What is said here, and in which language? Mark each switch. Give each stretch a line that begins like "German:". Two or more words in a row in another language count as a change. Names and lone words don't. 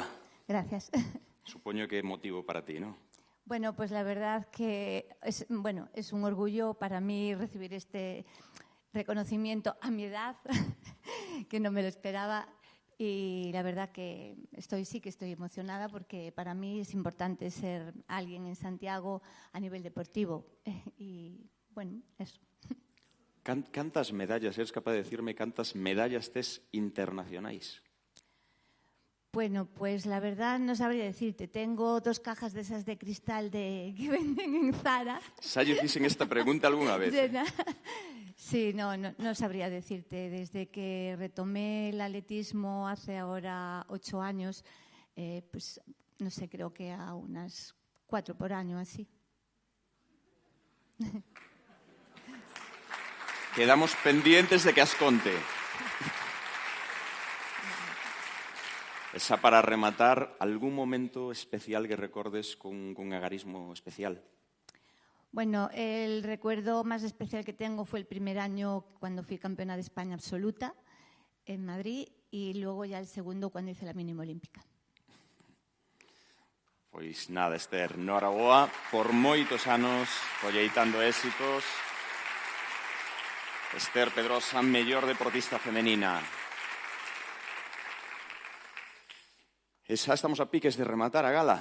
Spanish: Gracias.
Galician: Supoño que é motivo para ti, ¿no?
Spanish: Bueno, pues la verdad que es un orgullo para mí recibir este reconocimiento a mi edad, que no me lo esperaba. Y la verdad que sí que estoy emocionada porque para mí es importante ser alguien en Santiago a nivel deportivo. Y bueno, eso.
Galician: Cantas medallas, eres capaz de decirme cantas medallas tes internacionais?
Spanish: Bueno, pues la verdad no sabría decirte. Tengo 2 cajas de esas de cristal que venden en Zara.
Galician: Xa lle fixen esta pregunta algunha vez?
Spanish: Sí, no sabría decirte. Desde que retomé el atletismo hace ahora 8 años, pues no sé, creo que a unas 4 por año, así.
Galician: Quedamos pendientes de que as conte. Esa para rematar, algún momento especial que recordes con agarismo especial?
Spanish: Bueno, el recuerdo más especial que tengo fue el primer año cuando fui campeona de España absoluta en Madrid y luego ya el segundo cuando hice la mínima olímpica.
Galician: Pois nada, Esther, enhoraboa por moitos anos colleitando éxitos. Esther Pedrosa, mellor deportista femenina. E xa estamos a piques de rematar a gala.